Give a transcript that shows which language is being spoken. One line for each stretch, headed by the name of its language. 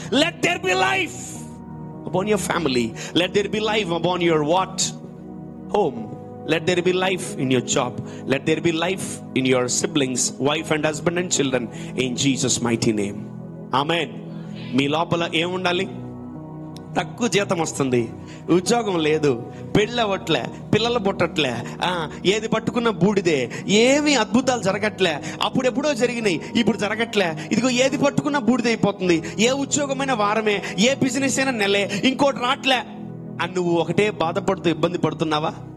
English: Let there be life upon your family. Let there be life upon your what? Home. Let there be life in your job. Let there be life in your siblings, wife and husband and children, in Jesus mighty name.
Telugu: Amen. మీ లోపల ఏముండాలి? తక్కువ జీతం వస్తుంది, ఉద్యోగం లేదు, పెళ్ళవట్లే, పిల్లలు పుట్టట్లే, ఏది పట్టుకున్న బూడిదే, ఏమి అద్భుతాలు జరగట్లే, అప్పుడెప్పుడో జరిగినాయి, ఇప్పుడు జరగట్లే, ఇదిగో ఏది పట్టుకున్న బూడిద అయిపోతుంది, ఏ ఉద్యోగమైన వారమే, ఏ బిజినెస్ అయినా నెలే, ఇంకోటి రాట్లే అని నువ్వు ఒకటే బాధపడుతూ ఇబ్బంది పడుతున్నావా?